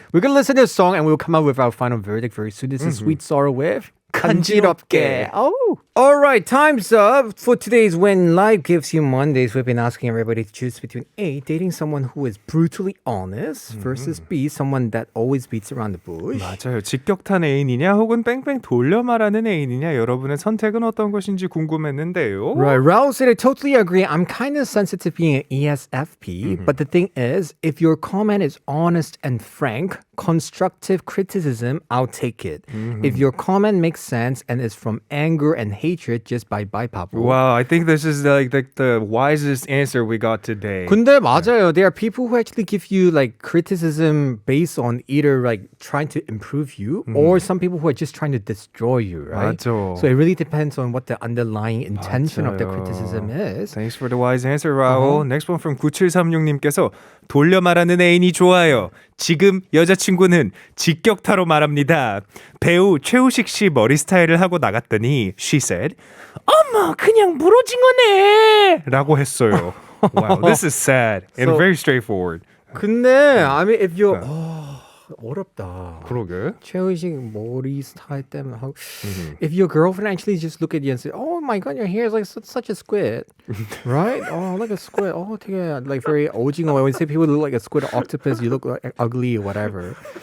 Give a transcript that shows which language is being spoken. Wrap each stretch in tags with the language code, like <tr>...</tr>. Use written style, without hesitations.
<en>We're going to listen to a song and we'll come out with our final verdict very soon. This is Sweet Sorrow with 간지럽게. Oh. All right, time's up for today's When Life Gives You Mondays. We've been asking everybody to choose between A, dating someone who is brutally honest versus B, someone that always beats around the bush.</en> <ko>맞아요. 직격탄 애인이냐 혹은 뺑뺑 돌려 말하는 애인이냐 여러분의 선택은 어떤 것인지 궁금했는데요.</ko> <en>Right, Raul said I totally agree. I'm kind of sensitive being an ESFP, but the thing is, if your comment is honest and frank, constructive criticism, I'll take it. If your comment makes sense and is from anger and hatred, just bye Papa. Wow, I think this is like the wisest answer we got today.</en> <ko>근데 맞아요.</ko> <en>There are people who actually give you like criticism based on either like trying to improve you or some people who are just trying to destroy you, right?</en> <ko>맞아.</ko> <en>So it really depends on what the underlying intention of the</en> <ko>맞아요.</ko> <en>criticism is. Thanks for the wise answer, Raul. Next one from</en> <ko>9736님께서 돌려 말하는 애인이 좋아요. 지금 여자친구는 직격타로 말합니다. 배우 최우식 씨 머리 스타일을 하고 나갔더니</ko> <en>she said,</en> <ko>어머 그냥 무로징어네 라고 했어요.</ko> <en>Wow, this is sad and So- very straightforward. 근데 I mean if you're 어렵다.</en> <ko>그러게. 최우식 머리 스타일 때문에 하고</ko> <en>if your girlfriend actually just look at you and say, "Oh my god, your hair is like such a squid," right? Oh, like a squid. Oh, 되게 like very 오징어. When you say people look like a squid or octopus, you look like ugly or whatever.</en>